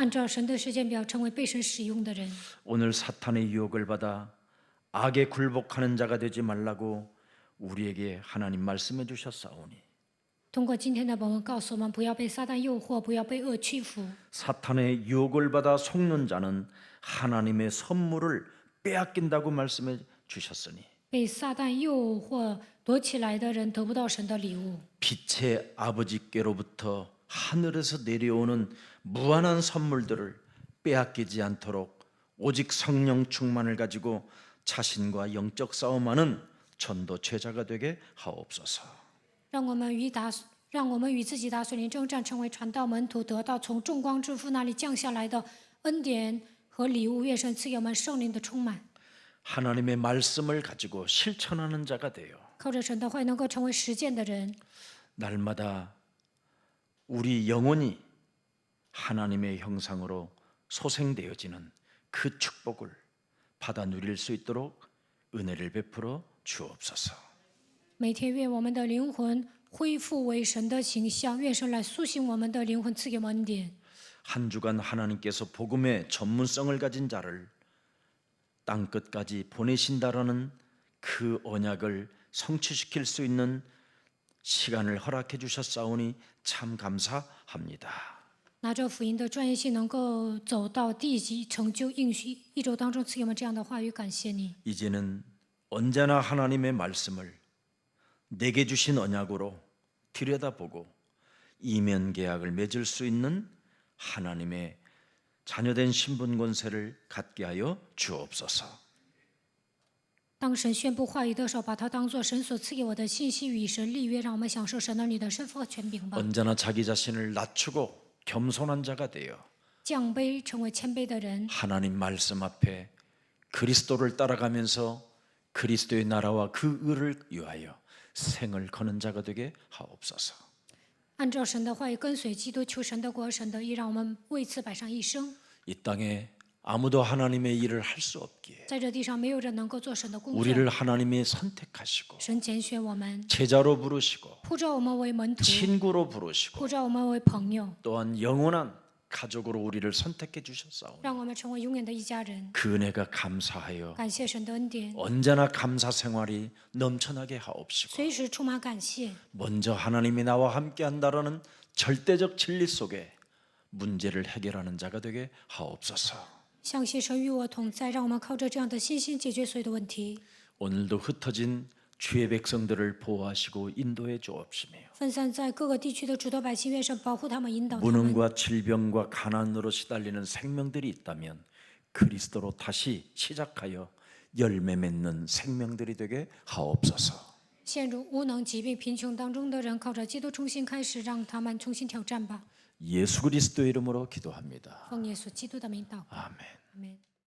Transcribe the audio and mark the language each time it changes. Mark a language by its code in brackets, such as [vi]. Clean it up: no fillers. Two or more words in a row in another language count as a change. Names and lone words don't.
[zh] 按照神的时间表成为被神使用的人。 [ko] 오늘 사탄의 유혹을 받아 악에 굴복하는 자가 되지 말라고 우리에게 하나님 말씀해 주셨사오니 [zh] 通过今天的本文告诉我们，不要被撒旦诱惑，不要被恶屈服。 [ko] 사탄의 유혹을 받아 속는 자는 하나님의 선물을 빼앗긴다고 말씀해 주셨으니 [zh] 被撒旦诱惑夺起来的人得不到神的礼物。 [ko] 빛의 아버지께로부터 하늘에서 내려오는 무한한 선물들을 빼앗기지 않도록 오직 성령 충만을 가지고 자신과 영적 싸움하는 전도 제자가 되게 하옵소서. [zh] 让我们与自己打属灵征战，成为传道门徒，得到从众光之父那里降下来的恩典和礼物。愿神赐给我们圣灵的充满， [ko] 하나님의 말씀을 가지고 실천하는 자가 되어 [zh] 靠着神的话能够成为实践的人。 [ko] 날마다 우리 영혼이 하나님의 형상으로 소생되어지는 그 축복을 받아 누릴 수 있도록 은혜를 베풀어 주옵소서. [zh] 每天愿我们的灵魂恢复为神的形象，愿神来苏醒我们的灵魂，赐给我们恩典。 [ko] 한 주간 하나님께서 복음의 전문성을 가진 자를 땅 끝까지 보내신다라는 그 언약을 성취시킬 수 있는 시간을 허락해 주셨사오니 참 감사합니다. [zh] 拿着福音的专业性，能够走到地极，成就应许。一周当中赐给我们这样的话语，感谢你。 [ko] 이제는 언제나 하나님의 말씀을 내게 주신 언약으로 들여다보고 이면 계약을 맺을 수 있는 하나님의 자녀된 신분 권세를 갖게 하여 주옵소서. [zh] 当神宣布话语的时候，把它当作神所赐给我的信息，与神立约，让我们享受神儿女的身份和权柄吧。 [ko] 언제나 자기 자신을 낮추고 겸손한 자가 되어 [zh] 降卑，成为谦卑的人， [ko] 하나님 말씀 앞에 그리스도를 따라가면서 그리스도의 나라와 그 의를 위하여 생을 거는 자가 되게 하옵소서. [zh] 按照神的话语跟随基督，求神的国、神的义，让我们为此摆上一生。 [ko] 이 땅에 아무도 하나님의 일을 할 수 없기에 [zh] 在这地上，没有人能够做神的工作。 [ko] 우리를 하나님이 선택하시고 [zh] 神拣选我们， [ko] 제자로 부르시고 [zh] 呼召我们为门徒， [ko] 친구로 부르시고 [zh] 呼召我们为朋友， [ko] 또한 영원한 가족으로 우리를 선택해 주셨사오니 [zh] 让我们成为永远的一家人。 [ko] 그 은혜가 감사하여 [zh] 感谢神的恩典， [ko] 언제나 감사 생활이 넘쳐나게 하옵시고 [zh] 随时充满感谢。 [ko] 먼저 하나님이 나와 함께 한다라는 절대적 진리 속에 문제를 해결하는 자가 되게 하옵소서. [zh] 相信神与我同在，让我们靠着这样的信心解决所有的问题。 [ko] 오늘도 흩어진 주의 백성들을 보호하시고 인도해 주옵시며 [zh] 分散在各个地区的诸多百姓，愿神保护他们，引导他们。 [ko] 무능과 질병과 가난으로 시달리는 생명들이 있다면 그리스도로 다시 시작하여 열매 맺는 생명들이 되게 하옵소서. [zh] 陷入无能、疾病、贫穷当中的人，靠着基督重新开始，让他们重新挑战吧。 [ko] 예수 그리스도의 이름으로 기도합니다. [zh] 奉耶稣基督的名祷告， [ko] 아멘. [zh] 阿门。